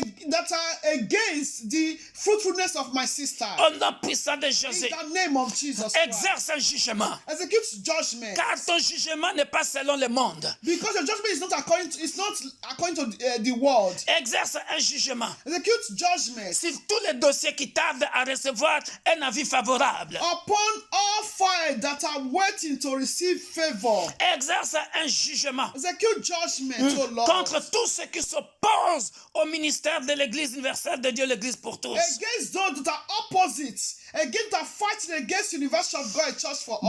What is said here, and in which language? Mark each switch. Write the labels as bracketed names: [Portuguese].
[English] That are against the fruitfulness of my sister. [French] Au nom puissant de Jésus, [English] In the name of Jesus [French] exerce un jugement. [English] Execute judgment. [French] Car ton jugement n'est pas selon le monde. [English] Because your judgment is not according to the world. [French] Exerce un jugement. [English] Execute judgment. [French] Sur tous les dossiers qui tardent à recevoir un avis favorable. [English] Upon all files that are waiting to receive favor. [French] Exerce un jugement. [English] Execute judgment, oh Lord. [French] Contre tous ceux qui s'opposent au ministère de l'Église universelle de Dieu, l'Église pour tous. [English] Against those that are opposite. Against that fighting against the University of God, Church for all.